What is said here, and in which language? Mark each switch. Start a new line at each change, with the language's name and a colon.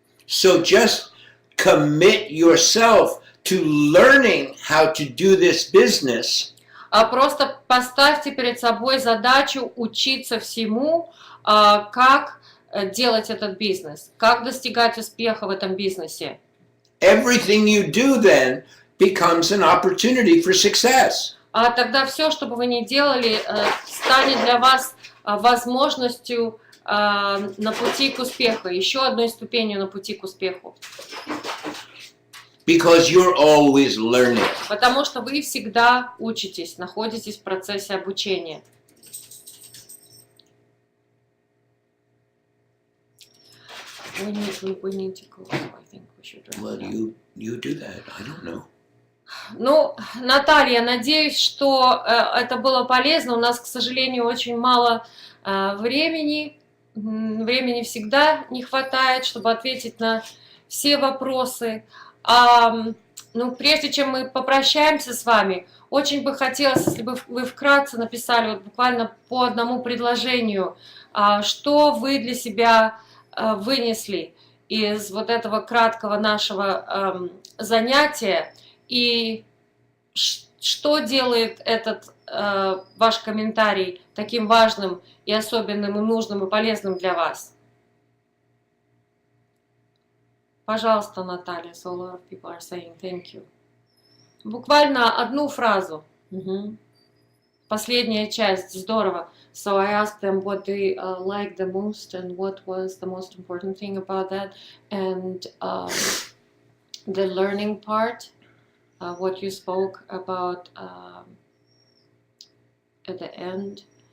English: So just commit yourself to learning how to do this business.
Russian: Просто поставьте перед собой задачу учиться всему, как делать этот бизнес, как достигать успеха в этом бизнесе.
English: Everything you do then becomes an opportunity for success.
Russian: Тогда все, что бы вы ни делали, станет для вас возможностью на пути к успеху, еще одной ступенью на пути к успеху.
English: Because you're always learning.
Russian: Потому что вы всегда учитесь, находитесь в процессе обучения.
English: We need to go. I think we should. Well, you do that. I don't know.
Russian: Ну, Наталья, надеюсь, что это было полезно. У нас, к сожалению, очень мало времени. Времени всегда не хватает, чтобы ответить на все вопросы. Ну, прежде чем мы попрощаемся с вами, очень бы хотелось, если бы вы вкратце написали вот буквально по одному предложению, что вы для себя вынесли из вот этого краткого нашего занятия, и что делает этот ваш комментарий таким важным и особенным, и нужным, и полезным для вас. Пожалуйста,
English: Наталья, so a lot of people are saying thank you.
Russian: Буквально одну фразу. Последняя часть, здорово.
English: So I asked them what they liked the most and what was the most important thing about that, and the learning part, what you spoke about at the end.